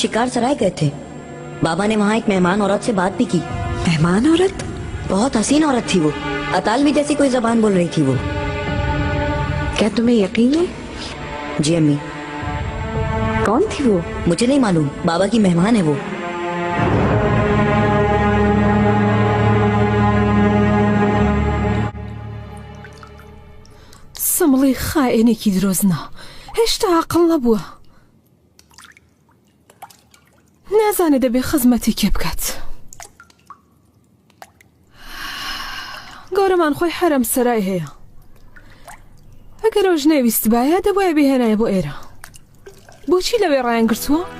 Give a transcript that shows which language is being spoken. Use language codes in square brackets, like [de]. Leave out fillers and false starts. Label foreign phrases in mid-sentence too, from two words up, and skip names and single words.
[hi] हम शिकार सराय गए थे। बाबा ने वहाँ एक मेहमान औरत से बात भी की। मेहमान औरत? बहुत हसीन औरत थी वो, अतालवी जैसी कोई जबान बोल रही थी वो। क्या तुम्हें यकीन है? जी अम्मी। कौन थी वो? मुझे नहीं मालूम, बाबा की मेहमान है वो। [ckb] سمڵی خائێنێکی درۆزنا هێشتا عەقڵ نەبووە نازانێ دەبێ خزمەتی کێ بکات گەورەمان خۆی حەرەم سەرای هەیە ئەگەر ئەوش نەویست بایە دەبایە بهێنایە بۆ ئێرە بۆچی لەوێ ڕایان گرتووە؟